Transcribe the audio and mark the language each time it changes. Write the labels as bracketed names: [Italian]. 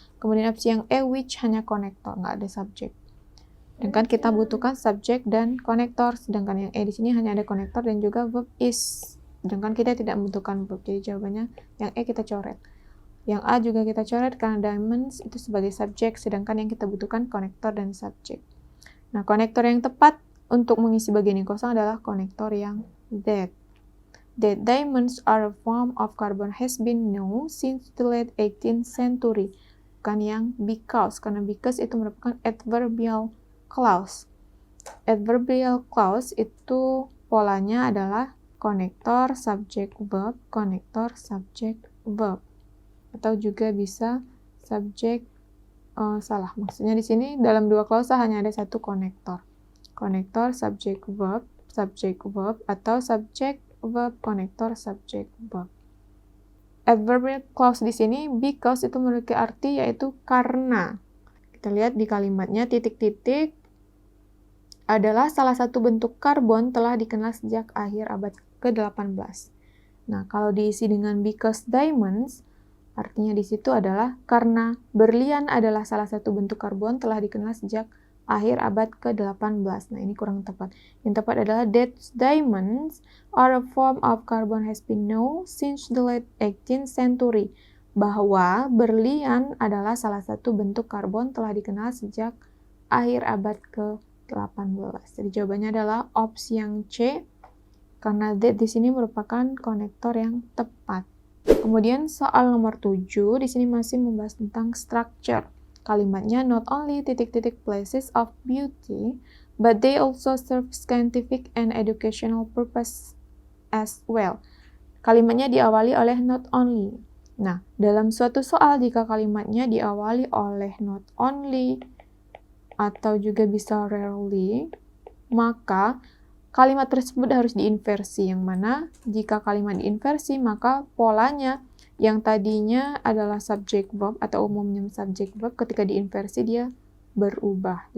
[Indonesian] Kemudian opsi yang E which hanya konektor, nggak ada subjek. Sedangkan kita butuhkan subjek dan konektor, sedangkan yang E di sini hanya ada konektor dan juga verb is. Sedangkan kita tidak membutuhkan verb, jadi jawabannya yang E kita coret. Yang A juga kita coret karena diamonds itu sebagai subjek, sedangkan yang kita butuhkan konektor dan subjek. Nah, konektor yang tepat untuk mengisi bagian yang kosong adalah konektor yang that. [English] That diamonds are a form of carbon has been known since the late 18th century. [Indonesian] Bukan yang because, karena because itu merupakan adverbial clause. Adverbial clause itu polanya adalah konektor, subject, verb, konektor, subject, verb. Atau juga bisa subject, maksudnya di sini dalam dua klausa hanya ada satu konektor. Konektor, subject, verb, atau subject, verb, konektor, subject, verb. Adverbial clause di sini because itu memiliki arti yaitu karena. Kita lihat di kalimatnya titik-titik adalah salah satu bentuk karbon telah dikenal sejak akhir abad ke-18. Nah, kalau diisi dengan because diamonds, artinya di situ adalah karena berlian adalah salah satu bentuk karbon telah dikenal sejak akhir abad ke-18. Nah, ini kurang tepat. Yang tepat adalah [English] that diamonds are a form of carbon has been known since the late 18th century. [Indonesian] Bahwa berlian adalah salah satu bentuk karbon telah dikenal sejak akhir abad ke-18. Jadi jawabannya adalah opsi yang C, karena that di sini merupakan konektor yang tepat. Kemudian soal nomor 7 di sini masih membahas tentang structure. Kalimatnya [English] not only [Indonesian] titik-titik [English] places of beauty, but they also serve scientific and educational purpose as well. [Indonesian] Kalimatnya diawali oleh not only. Nah, dalam suatu soal jika kalimatnya diawali oleh not only atau juga bisa rarely, maka kalimat tersebut harus diinversi, yang mana jika kalimat diinversi maka polanya yang tadinya adalah subject verb atau umumnya subject verb ketika diinversi dia berubah.